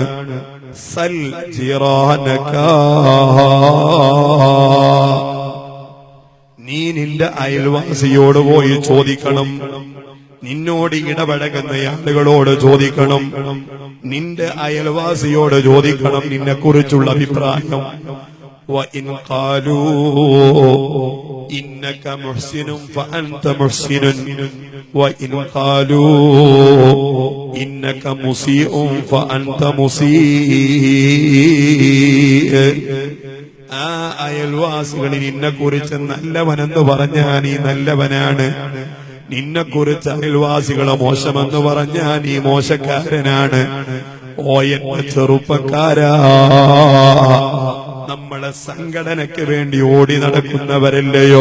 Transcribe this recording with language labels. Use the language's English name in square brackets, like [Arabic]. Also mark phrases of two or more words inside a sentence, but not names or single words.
[Arabic] سل جيرانك, [Malayalam] നീ നിന്റെ അയൽവാസിയോട് പോയി ചോദിക്കണം, നിന്നോട് ഇടപഴകുന്ന ആളുകളോട് ചോദിക്കണം, നിന്റെ അയൽവാസിയോട് ചോദിക്കണം നിന്നെ കുറിച്ചുള്ള അഭിപ്രായം. [Arabic] وَإِنْ قَالُوا إِنَّكَ مُحْسِنٌ فَأَنْتَ مُحْسِنٌ وَإِنْ قَالُوا إِنَّكَ مُسِيءٌ فَأَنْتَ مُسِيءٌ. [Malayalam] ആ അയൽവാസികളിൽ നിന്നെ കുറിച്ച് നല്ലവനെന്ന് പറഞ്ഞാൽ നീ നല്ലവനാണ്, നിന്നെ കുറിച്ച് അയൽവാസികളെ മോശമെന്ന് പറഞ്ഞാൽ നീ മോശക്കാരനാണ്. ഓ എന്റെ ചെറുപ്പക്കാരാ, നമ്മളെ സംഘടനയ്ക്ക് വേണ്ടി ഓടി നടക്കുന്നവരല്ലയോ?